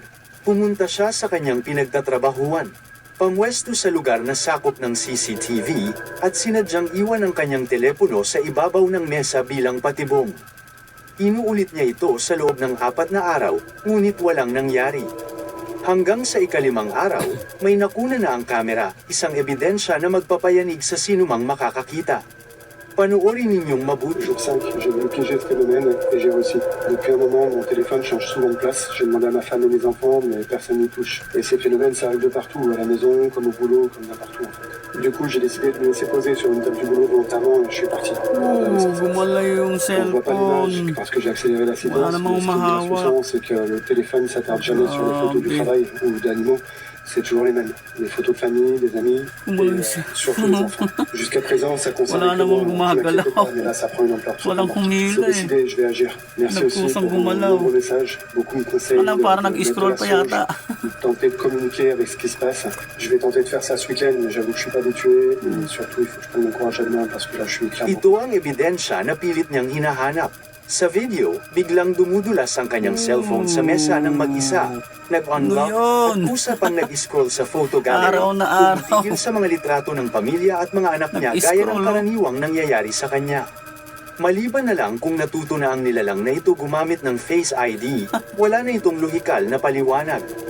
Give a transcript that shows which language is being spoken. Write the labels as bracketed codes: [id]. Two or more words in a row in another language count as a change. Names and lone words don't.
[tl] Pumunta siya sa kanyang pinagtatrabahuan. Pamwesto sa lugar na sakop ng CCTV at sinadyang iwan ang kanyang telepono sa ibabaw ng mesa bilang patibong. Inuulit niya ito sa loob ng 4 na araw, ngunit walang nangyari. Hanggang sa ika-5 araw, may nakuna na ang kamera, isang ebidensya na magpapayanig sa sinumang makakakita. Panoorin ninyong mabuti. [fr] Jour 5, j'ai voulu piéger ce phénomène et j'ai réussi. Depuis un moment, mon téléphone change souvent de place. J'ai demandé à ma femme et mes enfants, mais personne n'y touche. Et ces phénomènes, ça arrive de partout, à la maison, comme au boulot, comme n'importe où en fait. Du coup, j'ai décidé de me laisser poser sur une table du boulot volontairement et je suis parti. [tl] Gumala yung [fr] On ne voit pas [tl] cellphone. [fr] l'image parce que j'ai accéléré la séquence. [tl] Wala namang [fr] Mais ce qui est bien [tl] mahawa. [fr] souciant, c'est que le téléphone s'attarde jamais sur les photos du travail ou d'animaux. C'est toujours les mêmes. Les photos de famille, des amis, et surtout les enfants. Jusqu'à présent, ça concerne [tl] Wala [fr] que moi. [tl] namang [fr] Ne vous inquiétez [tl] gumagalaw. [fr] pas, mais là, ça prend une ampleur [tl] Walang [fr] surprenante. [tl] humila [fr] C'est décidé, je vais agir. Merci aussi [tl] Nagkusang [fr] pour vos [tl] gumalaw. [fr] nombreux messages. Beaucoup me conseillent [tl] Wala, parang [fr] de [tl] nag-scroll [fr] mettre [tl] pa [fr] la songe, [tl] yata. [fr] de tenter de communiquer avec ce qui se passe. Je vais tenter de faire ça ce week-end, mais j'avoue que je suis pas habitué. Et surtout, il faut que je prenne mon courage à deux mains parce que là, je suis clairement... [tl] Ito ang ebidensya na pilit niyang hinahanap. Sa video, biglang dumudulas ang kanyang cellphone sa mesa ng mag-isa. Nag-unlock Ano yun? at usapang nag-scroll sa [en] photo gallery. [tl] Araw na araw. Tumitigil sa mga litrato ng pamilya at mga anak niya gaya ng Nag-scroll, karaniwang nangyayari sa kanya. Maliban na lang kung natuto na ang nilalang na ito gumamit ng Face ID, wala na itong lohikal na paliwanag.